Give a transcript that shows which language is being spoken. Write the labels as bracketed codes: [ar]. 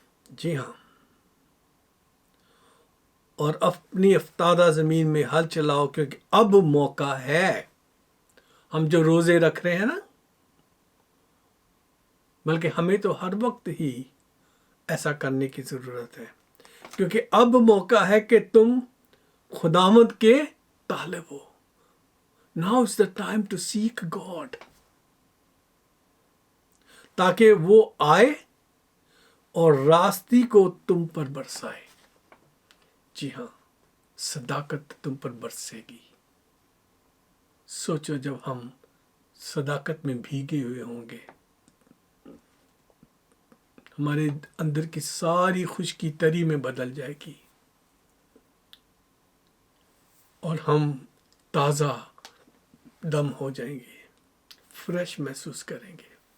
[ur] جی ہاں، اور اپنی افتادہ زمین میں ہل چلاؤ، کیونکہ اب موقع ہے. ہم جو روزے رکھ رہے ہیں نا، بلکہ ہمیں تو ہر وقت ہی ایسا کرنے کی ضرورت ہے، کیونکہ اب موقع ہے کہ تم خداوند کے طالب ہو. [en] Now is the time to seek God. [ur] تاکہ وہ آئے اور راستی کو تم پر برسائے. جی ہاں، صداقت تم پر برسے گی. سوچو جب ہم صداقت میں بھیگے ہوئے ہوں گے، ہمارے اندر کی ساری خشکی تری میں بدل جائے گی، اور ہم تازہ دم ہو جائیں گے، فریش محسوس کریں گے.